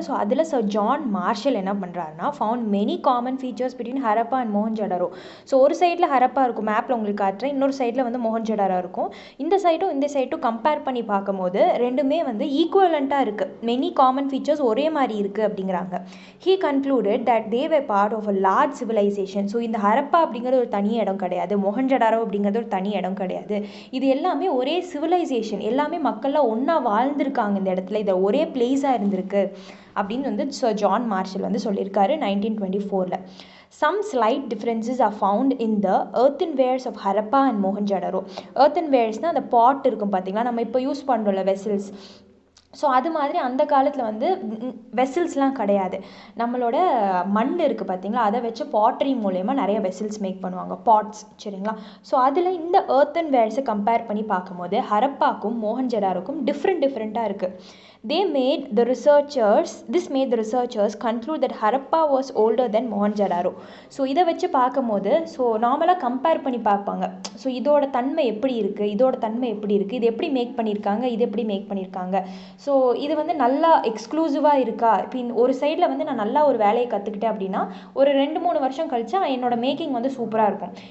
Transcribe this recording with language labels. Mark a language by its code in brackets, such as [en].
[ta] So அதில் sir John Marshall என்ன பண்ணுறாருன்னா [en] Found many common features between Harappa and Mohenjodaro. [ta] So ஒரு சைடில் ஹரப்பா இருக்கும், மேப்பில் உங்களுக்கு காட்டுறேன். இன்னொரு சைடில் வந்து மோஹன்ஜடாரோ இருக்கும். இந்த சைட்டும் கம்பேர் பண்ணி பார்க்கும்போது ரெண்டுமே வந்து ஈக்குவலண்ட்டாக இருக்குது. மெனி காமன் ஃபீச்சர்ஸ் ஒரே மாதிரி இருக்குது அப்படிங்கிறாங்க. [en] He concluded that they were part of a large civilization. [ta] So இந்த ஹரப்பா அப்படிங்கிறது ஒரு தனி இடம் கிடையாது, மொஹஞ்சடாரோ அப்படிங்கிறது ஒரு தனி இடம் கிடையாது. இது எல்லாமே ஒரே சிவிலைசேஷன், எல்லாமே மக்கள்லாம் ஒன்றா வாழ்ந்திருக்காங்க இந்த இடத்துல, இது ஒரே பிளேஸாக இருந்திருக்கு அப்படின்னு வந்து சர் ஜான் மார்ஷல் வந்து சொல்லியிருக்காரு 1924. [en] Some slight differences are found in the earthenwares of Harappa and Mohenjo-daro. [ta] earthenwaresனால் அந்த பாட் இருக்கும் பார்த்தீங்களா, நம்ம இப்போ யூஸ் பண்ணுறோம்ல வெசல்ஸ். ஸோ அது மாதிரி அந்த காலத்தில் வந்து வெசல்ஸ்லாம் கிடையாது. நம்மளோட மண் இருக்குது பார்த்தீங்களா, அதை வச்சு பாட்ரி மூலயமா நிறைய வெசல்ஸ் மேக் பண்ணுவாங்க, பாட்ஸ். சரிங்களா. ஸோ அதில் இந்த earthenwaresஸை கம்பேர் பண்ணி பார்க்கும்போது ஹரப்பாக்கும் மோஹன்ஜடாரோக்கும் டிஃப்ரெண்ட்டாக இருக்குது. [en] This made the researchers conclude that Harappa was older than Mohenjo-daro. [ta] So இதை வச்சு பார்க்கும்போது ஸோ நார்மலாக கம்பேர் பண்ணி பார்ப்பாங்க. ஸோ இதோட தன்மை எப்படி இருக்குது, இது எப்படி மேக் பண்ணியிருக்காங்க, இது எப்படி மேக் பண்ணியிருக்காங்க. ஸோ இது வந்து நல்லா எக்ஸ்க்ளூசிவாக இருக்கா. இப்போ ஒரு சைடில் வந்து நான் நல்லா ஒரு வேலையை கற்றுக்கிட்டேன் அப்படின்னா ஒரு 2-3 வருஷம் கழிச்சா என்னோட மேக்கிங் வந்து சூப்பராக இருக்கும்.